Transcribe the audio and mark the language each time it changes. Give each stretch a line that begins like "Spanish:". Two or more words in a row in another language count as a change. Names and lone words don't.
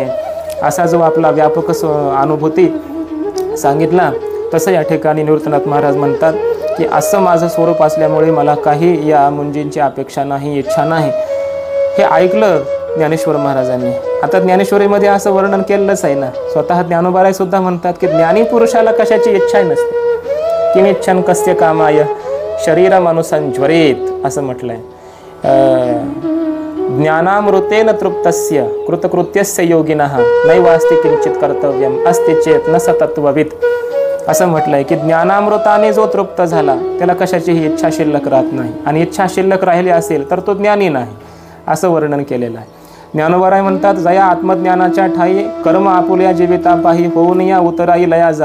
Marathi: असा जो आपला व्यापक अनुभूती सांगितला तसं या ठिकाणी निवृत्तीनाथ महाराज म्हणतात की असं माझं स्वरूप असल्यामुळे मला काही या मुंजींची अपेक्षा नाही, इच्छा नाही. हे ऐकलं ज्ञानेश्वर महाराजांनी. आता ज्ञानेश्वरीमध्ये असं वर्णन केलंच आहे ना. स्वतः ज्ञानोबाराय सुद्धा म्हणतात की ज्ञानी पुरुषाला कशाची इच्छा नसते.
Sanskrit: किमिच्छन कस्य कामाय शरीरमनुसं ज्वरेत
Marathi: असं म्हटलंय.
Sanskrit: ज्ञानामृतेन तृप्तस्य कृतकृत्यस्य योगिनः नैवास्ति किंचित कर्तव्यम अस्ति चेत न सतत्ववित
Marathi: असं म्हटलंय की ज्ञानामृताने जो तृप्त झाला त्याला कशाचीही इच्छा शिल्लक राहत नाही. आणि इच्छा शिल्लक राहिली असेल तर तो ज्ञानी नाही असं वर्णन केलेलं आहे. ज्ञानोबाराय म्हणतात, जया आत्मज्ञानाच्या ठाई कर्म आपुल्या जीविता पाही होऊन या उतराई लया जाय.